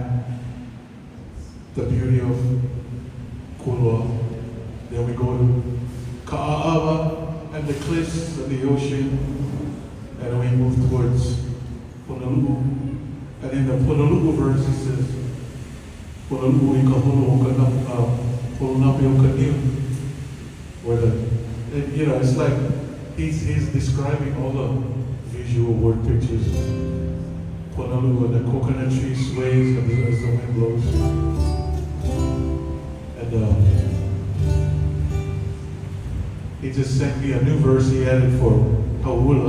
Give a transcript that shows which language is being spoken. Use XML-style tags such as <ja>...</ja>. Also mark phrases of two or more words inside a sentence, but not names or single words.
<en>The beauty of Kailua then we go to Ka'ava and the cliffs and the ocean, and then we move towards Honolulu. And in the Honolulu verse it says, Honolulu</en> <haw>I ka holo napi o ka niu.</haw> <en>Where it's like he's describing all the visual word pictures. Honolulu and the coconut tree sways as the wind blows. And he just sent me a new verse he added for Kailua.</en>